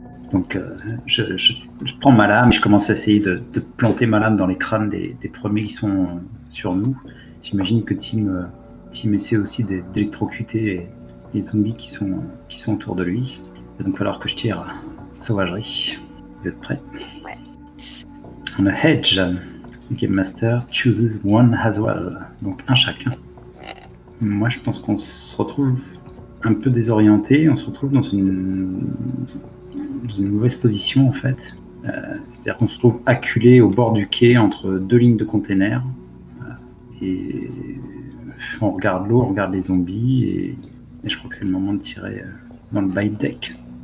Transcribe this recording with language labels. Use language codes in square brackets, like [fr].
[fr] Donc je prends ma lame, je commence à essayer de planter ma lame dans les crânes des premiers qui sont sur nous. J'imagine que Tim essaie aussi d'électrocuter les zombies qui sont autour de lui. Il va donc falloir que je tire sauvagerie. Vous êtes prêts? Ouais. On a Hedge. [en] Le Game Master chooses one as well. [fr] Donc un chacun. Moi je pense qu'on se retrouve un peu désorienté. On se retrouve dans une mauvaise position en fait. C'est-à-dire qu'on se trouve acculé au bord du quai entre 2 lignes de containers. Et on regarde l'eau, on regarde les zombies et je crois que c'est le moment de tirer dans le buy deck.